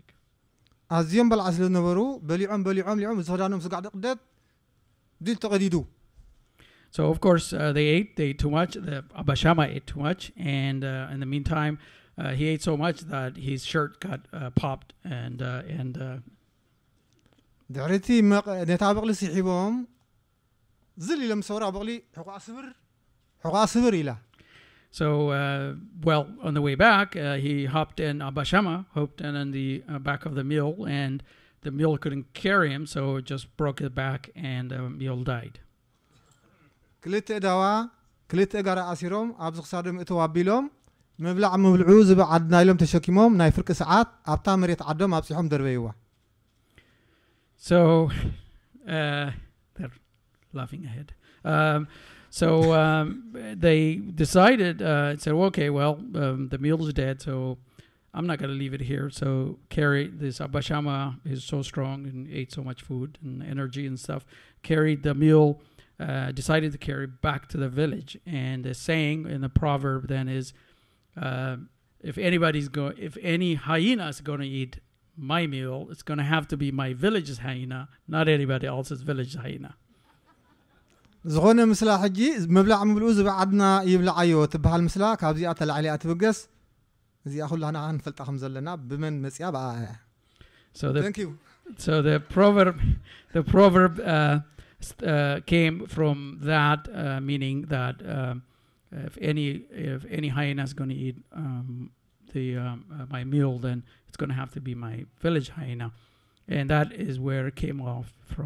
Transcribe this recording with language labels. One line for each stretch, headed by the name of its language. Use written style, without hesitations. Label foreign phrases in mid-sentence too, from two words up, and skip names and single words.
Tigrinya: ኣዝዮም በልዓ ስለ ዝነበሩ በሊዖም ዝኸዳኖም ስጋዕ ደቕደት ድል ተቐዲዱ
English: So of course they ate too much. The Abba Shama ate too much, and in the meantime he ate so much that his shirt got popped and
Tigrinya: ድሕሪቲ ነታ በቕሊ ስሒቦም ዝል ኢሎም ሰውራ በቕሊ ሕቋ ስብር ኢላ
English: So on the way back he hopped in, Abba Shama hopped in on the back of the mule, and the mule couldn't carry him, so it just broke his back and the mule died.
Tigrinya: ክልተ ዳዋ ክልተ ጋራ ኣሲሮም ኣብ ዝኽሳዶም እተው ኣቢሎም ምብላዕ ምብልዑ ዝብል ዓድና ኢሎም ተሸኪሞም ናይ ፍርቂ ሰዓት ኣብታ መሬት ዓዶም ኣብፂሖም ደርበይዋ
English: So they're laughing ahead. So they decided, said, okay, well, the mule's dead, so I'm not going to leave it here. So carry this Abashama is so strong and ate so much food and energy and stuff. Carried the mule, decided to carry back to the village. And the saying in the proverb then is, if any hyena is going to eat my mule, it's going to have to be my village's hyena, not anybody else's village hyena.
Tigrinya: ዝኾነ ምስላ ሕጂ ምብላዕ ምብልዑ ዝባዓድና ይብላዓዮ ትበሃል ምስላ ካብዚኣ ተላዕሊኣ ትብገስ እዚኣ ኩላና ክንፈልጣ ከም ዘለና ብመን መጽያ በኣ
English: Thank you. So the proverb came from that meaning that if any hyena is going to eat my mule, then it's going to have to be my village hyena, and that is where it came off from.